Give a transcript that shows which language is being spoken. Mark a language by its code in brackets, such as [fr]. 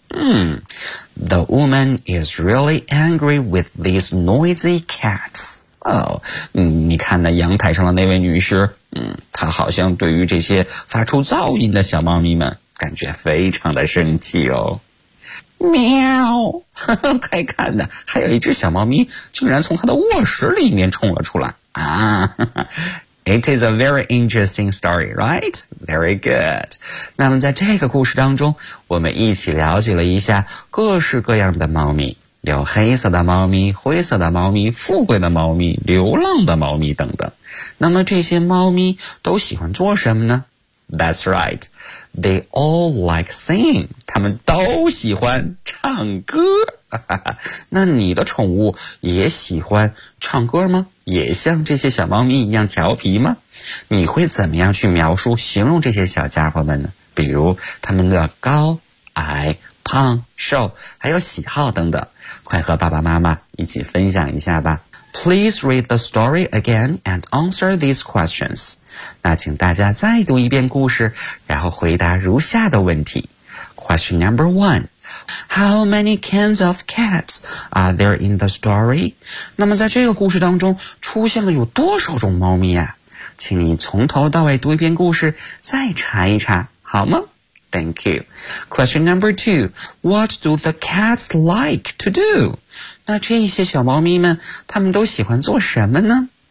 [en] The woman is really angry with these noisy cats. [zh] 你看那阳台上的那位女士，她好像对于这些发出噪音的小猫咪们感觉非常的生气哦。喵，呵呵，快看呐，还有一只小猫咪竟然从她的卧室里面冲了出来啊。 [en] It is a very interesting story, right? Very good. [zh] 那么在这个故事当中，我们一起了解了一下各式各样的猫咪。有黑色的猫咪、灰色的猫咪、富贵的猫咪、流浪的猫咪等等。那么这些猫咪都喜欢做什么呢？ [en] That's right. They all like singing. [zh] 他们都喜欢唱歌。那你的宠物也喜欢唱歌吗？也像这些小猫咪一样调皮吗？你会怎么样去描述、形容这些小家伙们呢？比如他们的高、矮、胖、瘦，还有喜好等等，快和爸爸妈妈一起分享一下吧。 [en] Please read the story again and answer these questions. [zh] 那请大家再读一遍故事，然后回答如下的问题。 [en] Question number one. How many kinds of cats are there in the story? [zh] 那么在这个故事当中，出现了有多少种猫咪啊？请你从头到尾读一遍故事，再查一查，好吗？ [en] Thank you. Question number two. What do the cats like to do? [zh] 那这些小猫咪们，他们都喜欢做什么呢？